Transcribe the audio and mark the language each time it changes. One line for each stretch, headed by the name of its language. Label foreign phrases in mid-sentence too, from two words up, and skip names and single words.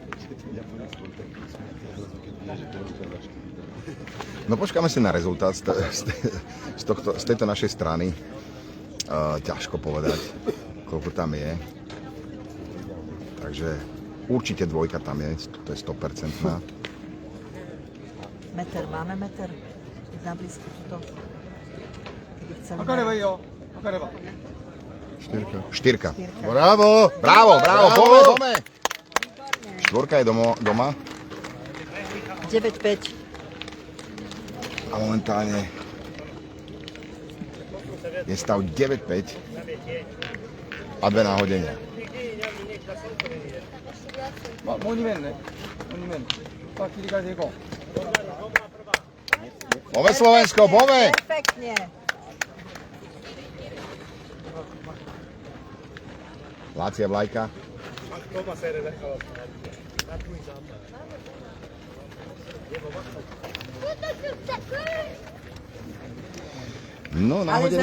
Slovak: No počkáme si na rezultát z tejto našej strany. Ťažko povedať, koľko tam je. Takže určite dvojka tam je, to je 100%. Meter, máme meter? Na blízku tuto. Keby chceli
Japanese: 測ればいいよ測れば
Slovak: Štyrka. Bravo! Bravo, pome! Štvorka je doma. 9-5. A momentálne je stav 9-5 a 2 náhodenia.
Japanese: まあ、もう2面ね。もう2面。さあ、切り替えていこう。
Slovak: Pome Slovensko, pome! Perfektne. Lácia vlajka. No, nahodený